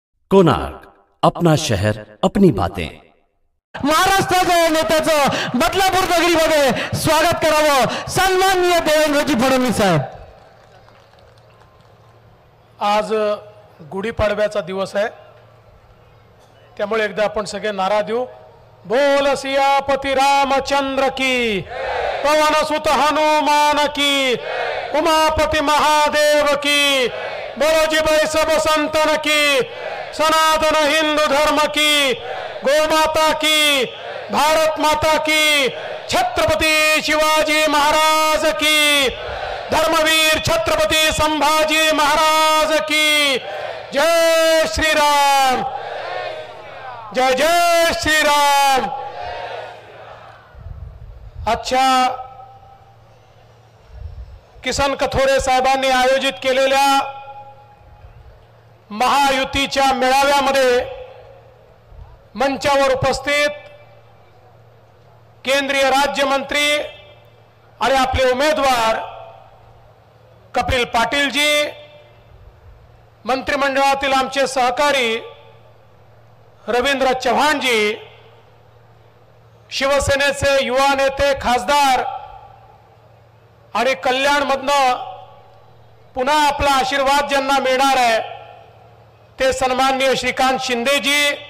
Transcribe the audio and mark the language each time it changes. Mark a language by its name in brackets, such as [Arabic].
[Hindi] कोणार्क, अपना शहर अपनी बातें। [Marathi] महाराष्ट्राच्या नेत्याचं बदलापूर नगरीमध्ये स्वागत करावं सन्माननीय देवेंद्रजी फडणवीस साहेब। आज गुढीपाडव्याचा दिवस आहे, त्यामुळे एकदा आपण सगळे नारा देऊ। [Hindi] बोल सियापती रामचंद्र की, पवन सुत हनुमान की, उमापति महादेव की, बोलो जी भाई सब संतन की, सनातन हिंदू धर्म की, गौ माता की, भारत माता की, छत्रपति शिवाजी महाराज की, धर्मवीर छत्रपति संभाजी महाराज की। जय श्री राम, जय जय श्री राम। [Marathi] अच्छा, किसन कथोरे साहेबांनी आयोजित केलेल्या महायुतीच्या मेळाव्यामध्ये मंचावर उपस्थित केंद्रीय राज्यमंत्री आणि आपले उमेदवार कपिल पाटील जी, मंत्रिमंडळातील आमचे सहकारी रवींद्र चव्हाण जी, शिवसेनेचे युवा नेते खासदार आणि कल्याणमधनं पुन्हा आपला आशीर्वाद ज्यांना मिळणार आहे ते सन्माननीय श्रीकांत शिंदेजी,